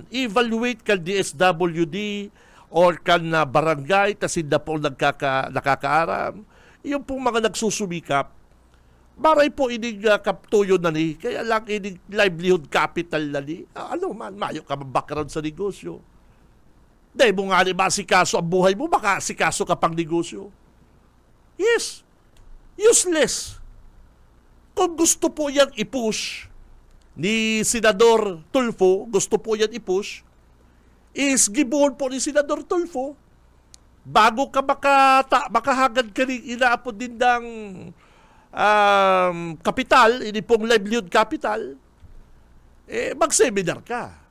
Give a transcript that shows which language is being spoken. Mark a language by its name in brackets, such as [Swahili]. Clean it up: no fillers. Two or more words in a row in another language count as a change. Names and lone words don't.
[Bikol] Evaluate kan DSWD or kan barangay kasi na po nakakaaram. Yung pong mga nagsusumikap, maray po ining kaptuyo na ni, kaya lang ining [English] livelihood capital [Bikol] na ni, mayo ka background sa negosyo. Dahil mo nga ni masikaso ang buhay mo, baka sikaso ka pang negosyo. [English] Yes, useless. [Bikol] Kung gusto po yan i-push ni Senador Tulfo, gusto po yan i-push, is gibuhon po ni Senador Tulfo, bago ka makahagad ka rin inaapod din ng kapital, hindi pong [English] livelihood capital, [Bikol] mag-seminar ka.